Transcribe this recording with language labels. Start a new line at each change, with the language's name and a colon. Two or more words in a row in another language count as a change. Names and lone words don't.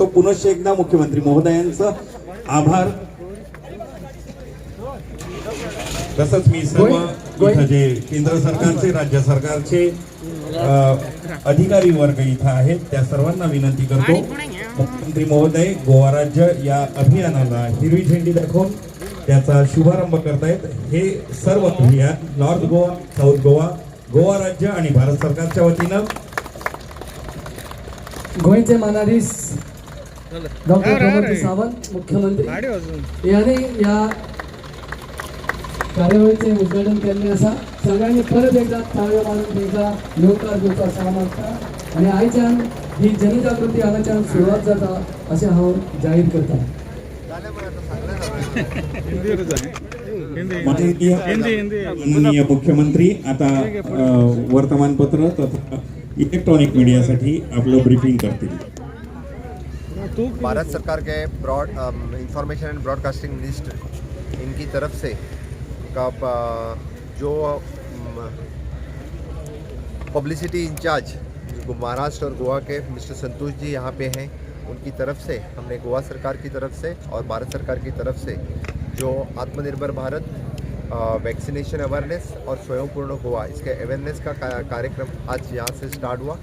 Marathi: पुनश्च एकदा मुख्यमंत्री महोदयांचं आभार. तसंच मी सर्व इथं जे केंद्र सरकारचे राज्य सरकारचे अधिकारी वर्ग इथं आहेत त्या सर्वांना विनंती करतो. मुख्यमंत्री महोदय गोवा राज्य या अभियानाला हिरवी झेंडी दाखवून त्याचा शुभारंभ करतायत. हे सर्व अभियान नॉर्थ गोवा, साऊथ गोवा, गोवा राज्य आणि भारत सरकारच्या वतीनं
Konkani: गोयचे मानाधीश
Marathi: डॉक्टर प्रमोद सावंत मुख्यमंत्री यांनी या कार्यावळीचे उद्घाटन केले असा.
Konkani: सगळ्यांनी परत एकदा ताळयो मारून तेंका येवकार घेवचो अशें मागता. आणि आयच्यान ही जनजागृती हांगाच्यान सुरवात जाता अशें हांव जाहीर करता.
Marathi: माननीय मुख्यमंत्री आता वर्तमानपत्र तथा इलेक्ट्रॉनिक मीडियासाठी आपलं ब्रीफिंग करतील.
Hindi: भारत सरकार के
English: broad information and broadcasting minister
Hindi: इनकी तरफ से जो
English: publicity incharge
Hindi: महाराष्ट्र और गोवा के मिस्टर संतोष जी यहाँ पे हैं, उनकी तरफ से हमने गोवा सरकार की तरफ से और भारत सरकार की तरफ से जो आत्मनिर्भर भारत,
English: vaccination awareness
Hindi: और स्वयंपूर्ण गोवा इसके अवेयरनेस का कार्यक्रम आज यहाँ से स्टार्ट हुआ.